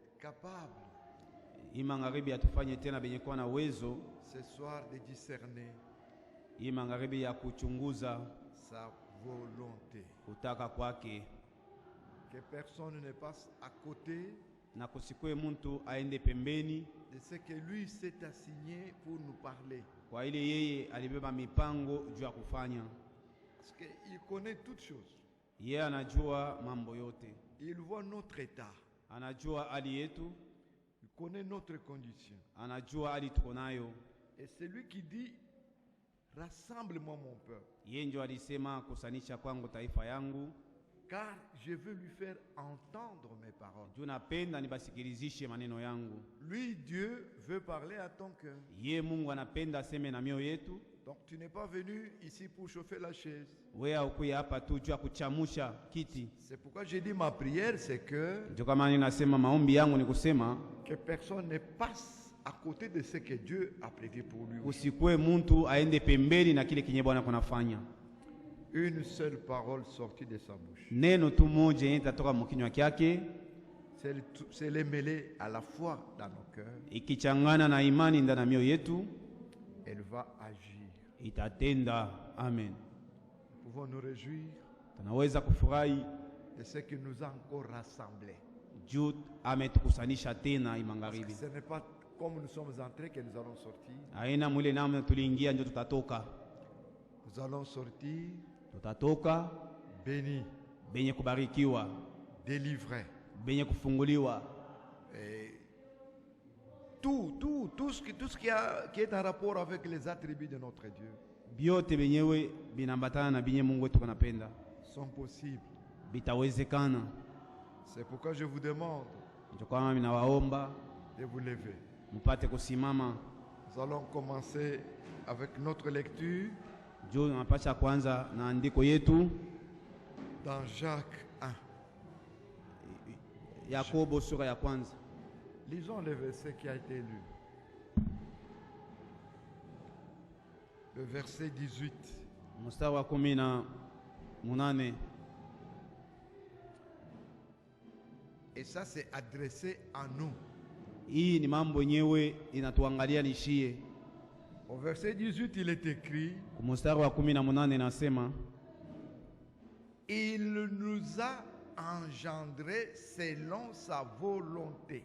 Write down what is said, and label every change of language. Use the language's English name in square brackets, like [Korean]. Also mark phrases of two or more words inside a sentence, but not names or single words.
[French] capable [Swahili] Hii magharibi atufanye tena benye kuwa na uwezo [French] ce soir de discerner [Swahili] hii magharibi ya kuchunguza [French] sa volonté. [Swahili] kutaka kwake, [French] Que personne ne passe à côté [Swahili] na kusikwe mtu aende pembeni [French] de ce que lui s'est assigné pour nous parler. [Swahili] kwa ile yeye alibeba mipango juu ya kufanya. [French] Parce qu'il connaît toutes choses. [Swahili] Yeye anajua mambo yote, [French] Il voit notre état. [Swahili] anajua hali yetu, [French] Il connaît notre condition. [Swahili] anajua hali tuko nayo. [French] Et c'est lui qui dit, rassemble-moi mon peuple, [Swahili] Yeye ndio alisema kusanisha kwangu taifa yangu, [French] car je veux lui faire entendre mes paroles. [Swahili] juu napenda nibasikilizishe maneno yangu. [French] Lui, Dieu, veut parler à ton cœur. [Swahili] Yeye Mungu anapenda aseme na mioyo yetu. [French] Donc tu n'es pas venu ici pour chauffer la chaise. [Swahili] Wewe haukuja hapa tu juu ya kuchamusha kiti. [French] C'est pourquoi j'ai dit ma prière, c'est que [Swahili] Ndio kama ninasema maombi yangu ni kusema [French] personne ne passe à côté de ce que Dieu a prévu pour lui. [Swahili] usikue mtu aende pembeni na kile kinye Bwana kunafanya. [French] Une seule parole sortie de sa bouche. [Swahili] Neno tu moja yenye tatoka mkinywa kyake, [French] C'est les mêler à la foi dans nos cœurs. [Swahili] ikichangana na imani ndani ya mioyo yetu, [French] Elle va agir. [Swahili] itatenda. Amen. [French] Nous pouvons nous réjouir [Swahili] Tunaweza kufurahi [French] de ce qui nous a encore rassemblés. [Swahili] juu ametukusanisha tena hii [French] Parce que [Swahili] magharibi. [French] ce n'est pas comme nous sommes entrés que nous allons sortir. [Swahili] Haina mwile namna tuliingia ndio tutatoka. [French] Nous allons sortir [Swahili] Tutatoka [French] bénis, [Swahili] benye kubarikiwa, [French] délivrés. [Swahili] benye kufunguliwa. [French] Et tout ce qui est en rapport avec les attributs de notre Dieu [Swahili] Biote benyewe binambatana na binye Mungu wetu kanapenda, [French] sont possibles. [Swahili] bitawezekana. [French] C'est pourquoi je vous demande [Swahili] Ndio kwa mimi nawaomba [French] de vous lever. [Swahili] mpate kusimama. [French] Nous allons commencer avec notre lecture [Swahili] Juu tunapasha kwanza na andiko yetu [French] dans Jacques 1. [Swahili] Yakobo sura ya kwanza. [French] Lisons le verset qui a été lu. Le verset 18. [Swahili] Mstari wa 18. [French] Et ça, c'est adressé à nous. [Swahili] Hii ni mambo yenyewe inatuangalia nishie. [French] Au verset 18, il est écrit, [Swahili] Kwa mstari wa 18 nasema, [French] il nous a engendrés selon sa volonté.